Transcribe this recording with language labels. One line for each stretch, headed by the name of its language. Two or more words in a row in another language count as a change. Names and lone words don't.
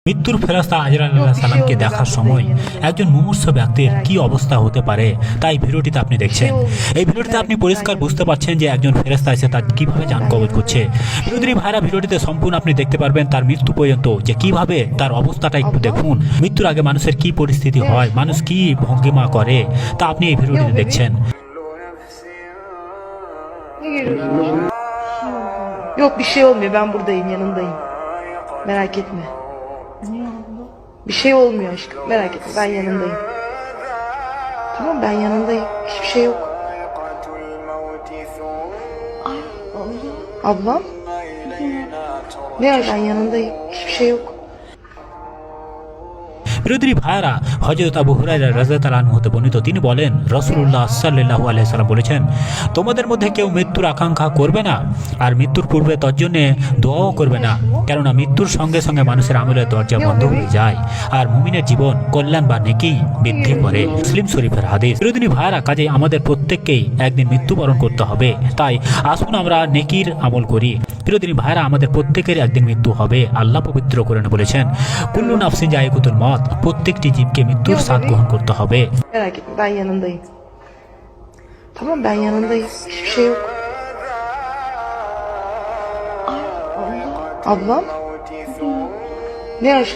Bangla: মৃত্যুর ফেরেশতা আজরাইল
Arabic: عليه السلام
Bangla: দেখার সময় একজন মুমূর্ষ ব্যক্তির কি অবস্থা হতে পারে তাই ভিডিওটিতে আপনি দেখছেন। এই ভিডিওটিতে আপনি পরিষ্কার বুঝতে পারছেন যে একজন ফেরেশতা এসে তার কিভাবে জান কবজ করছে। বিরোধী ভাইরা ভিডিওটিতে সম্পূর্ণ আপনি দেখতে পারবেন তার মৃত্যু পর্যন্ত যে কিভাবে তার অবস্থাটা একটু দেখুন। মৃত্যুর আগে মানুষের কি পরিস্থিতি হয়, মানুষ কি ভঙ্গিমা করে তা আপনি এই ভিডিওটিতে দেখছেন।
Turkish: Yok bir şey olmuyor, ben buradayım, yanındayım. Merak etme. Bir şey olmuyor aşkım, merak etme, ben yanındayım. Tamam, ben yanındayım, hiçbir şey yok. Ablam? Ne ya, ben yanındayım, hiçbir şey yok.
Bangla: বিরোধী ভাইরা হযরত আবু হুরায়রা
Arabic: رضي الله عنه
Bangla: হতে বর্ণিত, তিনি বলেন রাসূলুল্লাহ
Arabic: صلى الله عليه وسلم
Bangla: বলেছেন, তোমাদের মধ্যে কেউ মৃত্যুর আকাঙ্ক্ষা করবে না আর মৃত্যুর পূর্বে তার জন্য দোয়াও করবে না, কেননা মৃত্যুর সঙ্গে সঙ্গে মানুষের আমলের দরজা বন্ধ হয়ে যায় আর মুমিনের জীবন কল্যাণ বা নেকি বৃদ্ধি করে। মুসলিম শরীফের হাদিস। বিরোধী ভাইরা কাজে আমাদের প্রত্যেককেই একদিন মৃত্যুবরণ করতে হবে, তাই আসুন আমরা নেকির আমল করি। বিরোধী ভাইরা আমাদের প্রত্যেকের একদিন মৃত্যু হবে। আল্লাহ পবিত্র কোরআনে বলেছেন,
Arabic: كل نفس ذائقة الموت,
Bangla: প্রত্যেকটি জীবকে মৃত্যুর স্বাদ গ্রহণ করতে হবে।
Turkish: Merak etme, ben yanındayım. Tamam, ben yanındayım, hiçbir şey yok. Ablam? Ne aşkım?